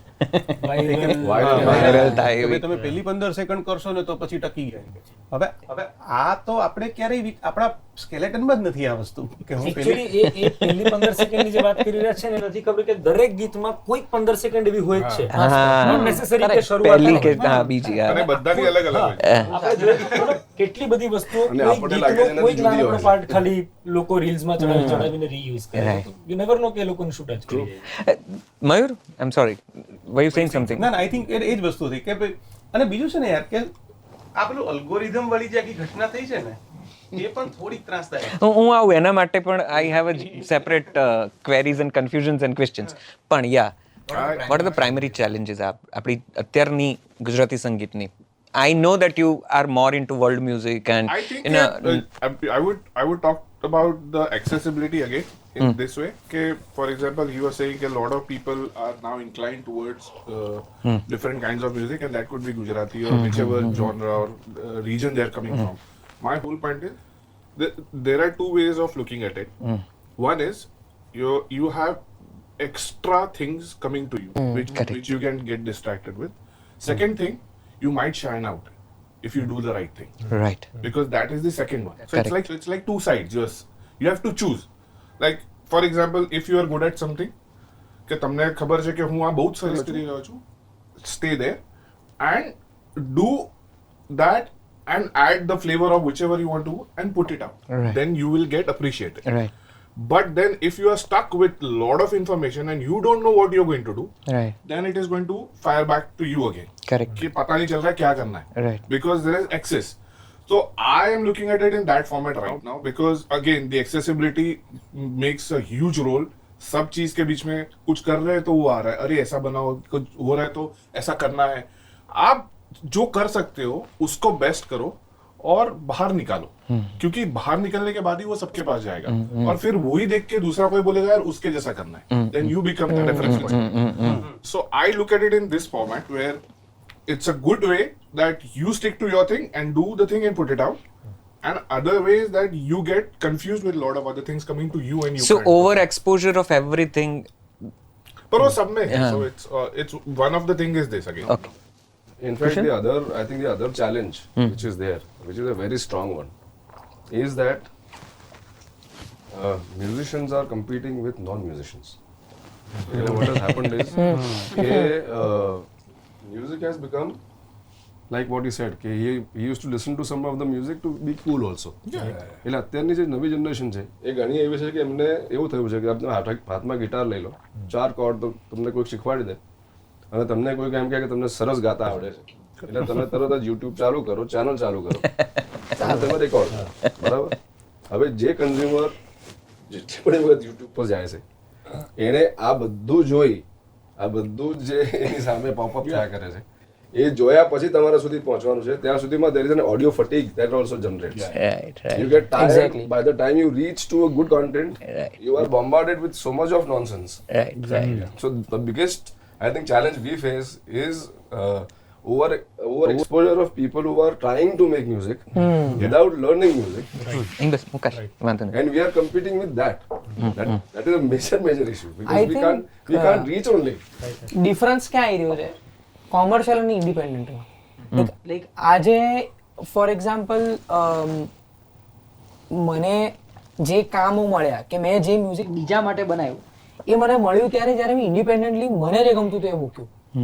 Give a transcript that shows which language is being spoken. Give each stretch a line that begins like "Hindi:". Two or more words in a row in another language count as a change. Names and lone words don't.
Gujarati: વાયરલ થાય એવી. તમે પેલી 15 સેકન્ડ કરશો ને તો પછી ટકી ગયા. હવે આ તો આપણે ક્યારેય આપણા સ્કેલેટનમાં જ નથી આ વસ્તુ કે હું પેલી Actually, એ પહેલી 15 સેકન્ડની જે વાત કરી રહ્યા છે ને, નથી ખબર કે દરેક ગીતમાં કોઈ 15 સેકન્ડ એવી હોય જ છે.
English: Not necessary
Gujarati: કે શરૂઆત પહેલી કે થાય. બીજી. અને બધાની અલગ અલગ હોય. આપણે જોઈએ તો કેટલી બધી વસ્તુઓ, અને કોઈ આપણને લાગે છે ગીતનો કોઈ નથી જુદી નાનકડો હોય. પાર્ટ ખાલી લોકો રીલ્સમાં ચડાવીને રીયુઝ કરે.
English: you never know
Gujarati: કે એ લોકોને શું ટચ કરી જાય.
English: મયુર, I am sorry, were you saying something?
Gujarati: ના
English: I think
Gujarati: એ જ વસ્તુ હતી કે ભાઈ, અને બીજું છે ને યાર કે આ પેલું અલ્ગોરિધમ વાળી જે આખી ઘટના થઈ છે ને, એ પણ થોડીક ત્રાસદાયક. હું આવું એના માટે પણ
English: I have a separate queries and confusions and questions. પણ યા, what are the primary challenges
Gujarati: આપણી અત્યારની ગુજરાતી સંગીતની
English: I know that you are more into world music and I think in a, I would talk about the accessibility again in this way. Okay, for example, you were saying a lot of people are now inclined towards different kinds of music, and that could be Gujarati or whichever genre or region they're coming from. My whole point is there are two ways of looking at it. One is you have extra things coming to you which you can get distracted with. Second thing, you might shine out if you do the right thing, right. because that is the second one. So Correct. it's like two sides. You have to choose. Like for example, if you are good at something,
Gujarati: કે તમને ખબર છે કે હું આ બહુ જ સરસ કરી રહ્યો છું,
English: stay there and do that and add the flavor of whichever you want to and put it out. Right. Then you will get appreciated. Right. But then if you are stuck with lot of information and you don't know what you're going to do, Right. then it is going to fire back to you again. Correct.
Hindi: कि पता नहीं चल रहा है क्या करना है.
English: Right. Because there is excess. So I am looking at it in that format right now because again the accessibility makes a huge role.
Hindi: सब चीज के बीच में कुछ कर रहे हैं तो वो आ रहा है, अरे ऐसा बनाओ, कुछ हो रहा है तो ऐसा करना है. आप जो कर सकते हो उसको बेस्ट करो और बाहर निकालो, क्योंकि बाहर निकलने के बाद ही वो सबके पास जाएगा और फिर वही देख के दूसरा कोई बोलेगा यार उसके जैसा करना है,
English: then you become the reference. So I look at it in this format where it's a good way that you stick to your thing and do the thing and put it out, and other ways that you get confused with a lot of other things coming to you and you So can't. overexposure of everything.
Hindi: पर वो सब में है.
English: Yeah. So it's one of the thing is this again. Okay. In fact, I think the other challenge which is there, which is a very strong one, is that musicians are competing with non-musicians. You know, what has happened is music has become like what you said, he used to listen to some of the music to be cool also.
Gujarati: એટલે અત્યારની જે નવી જનરેશન છે એ ઘણી એવી છે કે એમને એવું થયું છે કે આપણે હાથમાં ગિટાર લઈ લો, 4 કોર્ડ તો તમને કોઈ શીખવાડી દે અને તમને કોઈ એમ કહે કે તમને સરસ ગાતા આવડે છે, એટલે તમે તરત જ યુટ્યુબ ચાલુ કરો, ચેનલ ચાલુ કરો અને તમે રેકોર્ડ કરો. બરાબર? હવે જે કન્ઝ્યુમર જેટલી પણ વખત યુટ્યુબ પર જાય છે એણે આ બધું જોઈ, આ બધું જ જે એની સામે પોપઅપ થયા કરે છે એ જોયા પછી તમારા સુધી પહોંચવાનું છે. ત્યાં સુધીમાં
English: there is an audio fatigue that also generates. Right. Right. You get tired Exactly. by the time you reach to a good content. Right. You are bombarded with so much of nonsense. Right. Right. So the biggest, I think, challenge we face is over exposure of people who are trying to make music without learning music,
Gujarati: બસ મુકાશ વાંધો નહીં.
English: and we are competing with that. That is a major issue because I we think, can't reach only.
Gujarati: ડિફરન્સ ક્યાં આવી રહ્યો છે કોમર્શિયલ અને ઇન્ડિપેન્ડન્ટમાં? લાઈક આજે
English: for example
Gujarati: મને જે કામો મળ્યા કે મેં જે મ્યુઝિક બીજા માટે બનાવ્યું એ મને મળ્યું ત્યારે જ્યારે મેં ઇન્ડિપેન્ડન્ટલી મને જે ગમતું હતું એ મૂક્યું.